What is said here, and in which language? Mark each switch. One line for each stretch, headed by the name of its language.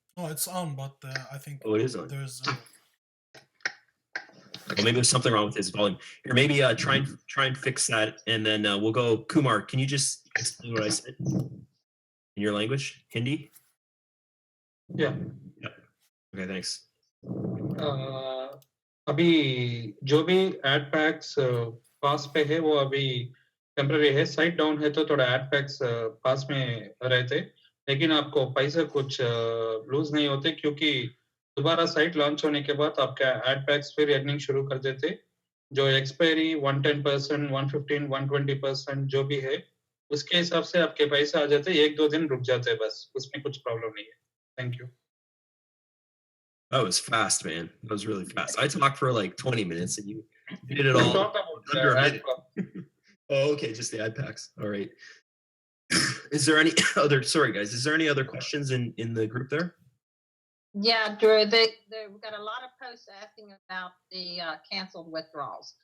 English: Oh, it's on, but I think Oh, it is on. there's. Well, maybe there's something wrong with his volume. Here, maybe try and fix that, and then we'll go. Kumar, can you just explain what I said in your language, Hindi? Yeah. Okay, thanks.
Hindi: अभी जो भी add PACS पास पे है वो अभी temporary है, site down है तो थोड़ा एड पैक्स पास में रहते, लेकिन आपको पैसे कुछ लूज नहीं होते, क्योंकि दोबारा साइट लॉन्च होने के बाद आपका एड पैक्स फिर अर्निंग शुरू कर देते, जो एक्सपायरी 110%, 115, 120% जो भी है उसके हिसाब से आपके पैसे आ जाते, 1-2 दिन रुक जाते, बस उसमें कुछ प्रॉब्लम नहीं है.
English: Thank you. That was fast, man. That was really fast. I talked for like 20 minutes and you did it We all talked about under a ad minute. Oh, okay, just the ad packs. All right. Is there any other? Sorry, guys. Is there any other questions in the group there? Yeah, Drew, we've got a lot of posts asking about the canceled withdrawals.